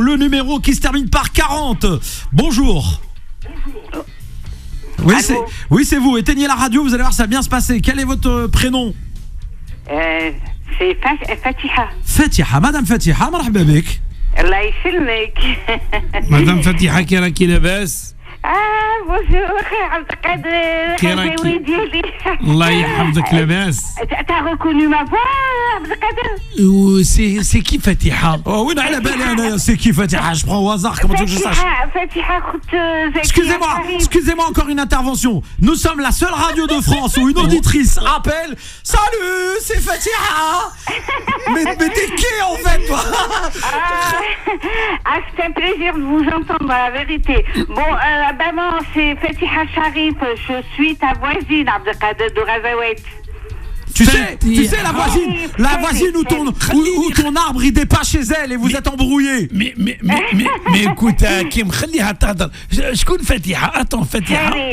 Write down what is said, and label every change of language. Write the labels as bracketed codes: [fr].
[fr] Le numéro qui se termine par 40. Bonjour. Oui, c'est vous. Éteignez la radio, vous allez voir, ça va bien se passer. Quel est votre prénom? C'est Fatiha. Fatiha, Madame Fatiha, [ar] مرحبا بك. الله يسلمك. Madame Fatiha كي راكي لاباس؟ [fr] bonjour Abdelkader. [ar] كي ديالي. الله يحفظك لاباس. [fr] T'as reconnu ma voix Abdelkader? C'est qui Fatiha? [ar] وين على بالي انا [fr] c'est qui Fatiha? Je prends au hasard, comment tu veux que je sache? Fatiha Excusez-moi encore une intervention. Nous sommes la seule radio de France où une auditrice appelle. Salut, c'est Fatiha. mais t'es qui en fait toi? C'est un plaisir de vous entendre, la vérité. Bon, maman, c'est Fatiha Sharif. Je suis ta voisine, Abdelkader de Razaouet. Tu sais la voisine où ton arbre il dépasse chez elle et vous êtes embrouillés. Mais écoute, Kim, [ar] خليها تهضر. شكون فاتحة؟ Attends, فاتحة.